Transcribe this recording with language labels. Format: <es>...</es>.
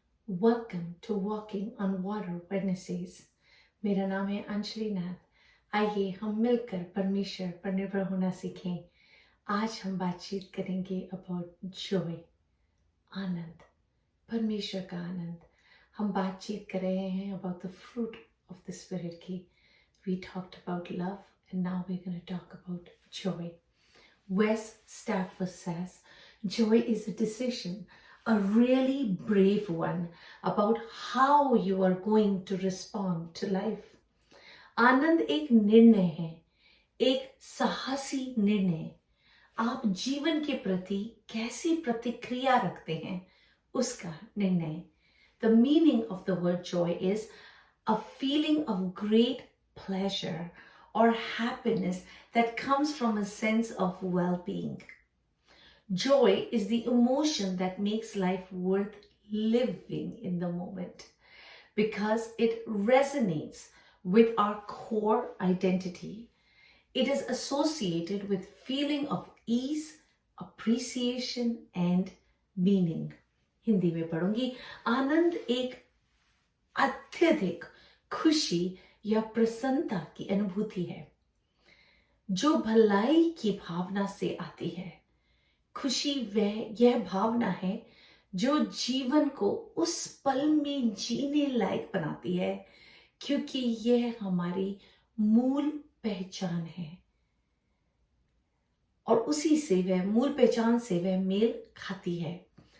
<en>Welcome to Walking on Water Wednesdays.</en> <hi>मेरा नाम है अंजलि नाथ। आइए हम मिलकर परमेश्वर पर निर्भर होना सीखें। आज हम बातचीत करेंगे</hi> <en>about joy,</en> <hi>आनंद, परमेश्वर का आनंद। हम बातचीत कर रहे हैं</hi> <en>about the fruit of the Spirit</en> <hi>की।</hi> <en>We talked about love and now we're going to talk about joy. Wes Stafford says, joy is a decision, a really brave one, about how you are going to respond to life.</en> <hi>आनंद एक निर्णय है, एक साहसी निर्णय। आप जीवन के प्रति कैसी प्रतिक्रिया रखते हैं, उसका निर्णय।</hi> <en>The meaning of the word joy is a feeling of great pleasure or happiness that comes from a sense of well-being. Joy is the emotion that makes life worth living in the moment because it resonates with our core identity. It is associated with feeling of ease, appreciation and meaning.</en> <hi>Hindi में पढ़ूंगी। आनंद एक अत्यधिक खुशी या प्रसन्नता की अनुभूति है जो भलाई की भावना से आती है। खुशी यह भावना है जो जीवन को उस पल में जीने लायक बनाती है क्योंकि यह हमारी मूल पहचान है और उसी से वह मूल पहचान से वह मेल खाती है।</hi>